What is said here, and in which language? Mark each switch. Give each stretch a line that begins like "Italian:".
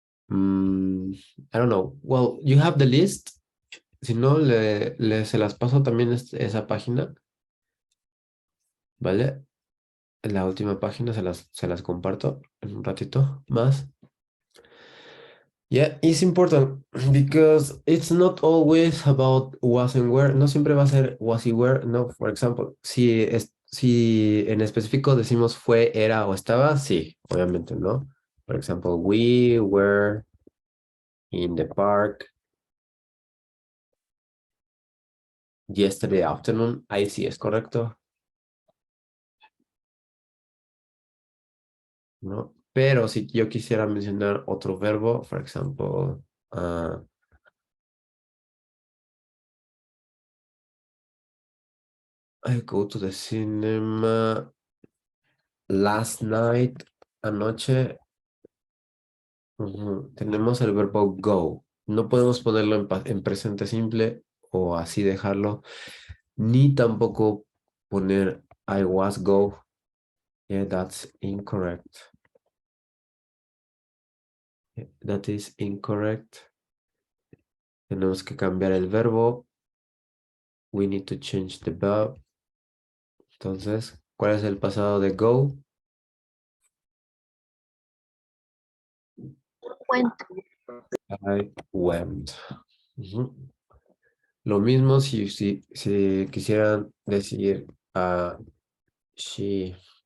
English: I don't know. Well, you have the list.
Spanish: Si no, se las paso también esa página. ¿Vale? La última página se las comparto en un ratito más.
English: Yeah, it's important because it's not always about was and were.
Spanish: No siempre va a ser was y were. No,
English: for example,
Spanish: si en específico decimos fue, era o estaba, sí, obviamente, ¿no?
English: For example, we were in the park yesterday afternoon.
Spanish: Ahí sí es correcto, ¿no? Pero si yo quisiera mencionar otro verbo,
English: for example, I go to the cinema last night,
Spanish: anoche. Tenemos el verbo go. No podemos ponerlo en presente simple o así dejarlo, ni tampoco poner
English: I was go. Yeah, that's incorrect. Yeah, that is incorrect.
Spanish: Tenemos que cambiar el verbo.
English: We need to change the verb.
Spanish: Entonces, ¿cuál es el pasado de go?
English: Went. I went.
Spanish: Lo mismo si quisieran decir she.